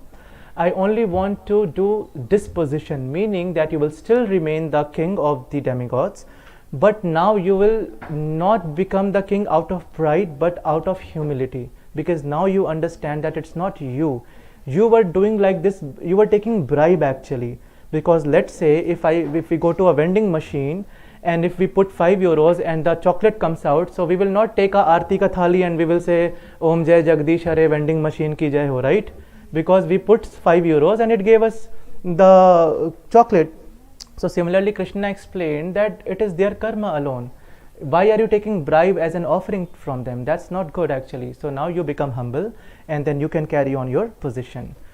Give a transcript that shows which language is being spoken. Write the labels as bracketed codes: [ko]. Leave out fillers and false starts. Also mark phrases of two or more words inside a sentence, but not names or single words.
[en] I only want to do disposition, meaning that you will still remain the king of the demigods, but now you will not become the king out of pride but out of humility, because now you understand that it's not you. You were doing like this, you were taking bribe actually. Because let's say if we go to a vending machine and if we put 5 euros and the chocolate comes out, so we will not take a [hi] आरती का थाली [en] and we will say [hi] ओम जय जगदीश हरे [en] vending machine [hi] की जय हो, [en] right? Because we put 5 euros and it gave us the chocolate. So similarly, Krishna explained that it is their karma alone. Why are you taking bribe as an offering from them? That's not good actually. So now you become humble and then you can carry on your position.